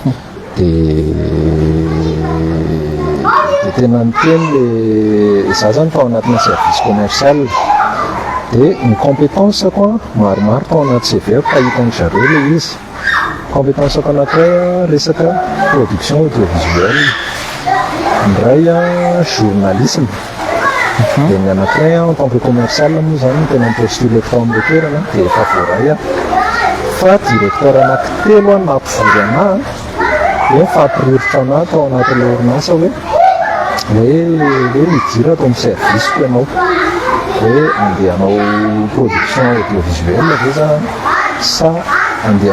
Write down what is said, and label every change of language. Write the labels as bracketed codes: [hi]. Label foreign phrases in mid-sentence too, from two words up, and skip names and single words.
[mg] dia tena niteny le za zany tao anatina [fr] service commercial [mg] dia ny compétence koa maromaro tao anaty CV fa hitany zareo le izy compétence ko anankiray resaka [fr] production audiovisuelle [mg] ny ray journalisme dia ny anankiray [fr] en tant que commercial [mg] moa zany tena mipostule tao amin'le toerana dia efa voaray fa directeur anankitelo nampivory ana mifampirirotra anaty ao anatin'ilay orinasa hoe midira atao amin'ny service ko ianao hoe andeha hanao [fr] production audiovisuelle [mg] ve za sa andeha